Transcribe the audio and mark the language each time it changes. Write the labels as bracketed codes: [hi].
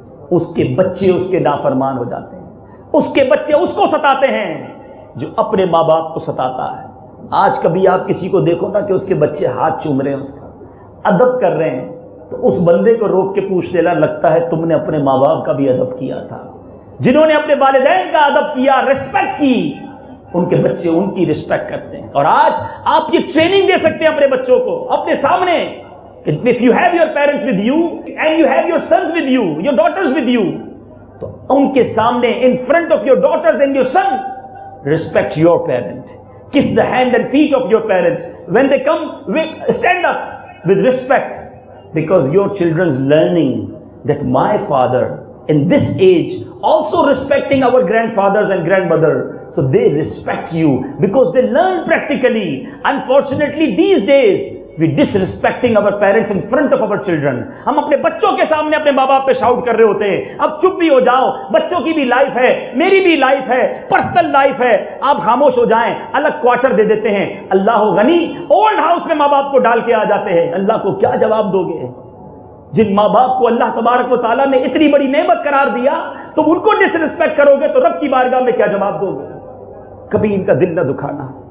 [ur] اس کے بچے اس کے نافرمان ہو جاتے ہیں، اس کے بچے اس کو ستاتے ہیں جو اپنے ماں باپ کو ستاتا ہے. آج کبھی آپ کسی کو دیکھو نا کہ اس کے بچے ہاتھ چوم رہے ہیں، اس کا ادب کر رہے ہیں، تو اس بندے کو روک کے پوچھ لینا، لگتا ہے تم نے اپنے ماں باپ کا بھی ادب کیا تھا. جنہوں نے اپنے والدین کا ادب کیا، ریسپیکٹ کی، ان کے بچے ان کی ریسپیکٹ کرتے ہیں. اور آج آپ یہ ٹریننگ دے سکتے ہیں اپنے بچوں کو اپنے سامنے کہ [en] if you have your parents with you and you have your sons with you, your daughters with you, [ur] تو ان کے سامنے [en] in front of your daughters and your son, respect your parent. Kiss the hand and feet of your parents. When they come, stand up with respect, because your children's learning that my father in this age also respecting our grandfathers and grandmother, so they respect you because they learn practically. Unfortunately these days we disrespecting our parents in front of our children. [ur] ہم اپنے بچوں کے سامنے اپنے ماں باپ پہ shout کر رہے ہوتے ہیں. اب چپ بھی ہو جاؤ، بچوں کی بھی لائف ہے، میری بھی لائف ہے، پرسنل لائف ہے، آپ خاموش ہو جائیں. الگ کوارٹر دے دیتے ہیں. اللہ غنی اولڈ ہاؤس میں ماں باپ کو ڈال کے آ جاتے ہیں. اللہ کو کیا جواب دو گے؟ جن ماں باپ کو اللہ تبارک و تعالیٰ نے اتنی بڑی نعمت قرار دیا، تم ان کو ڈس رسپیکٹ کرو گے تو رب کی بارگاہ میں کیا جواب دو گے؟ کبھی ان کا دل نہ دکھانا.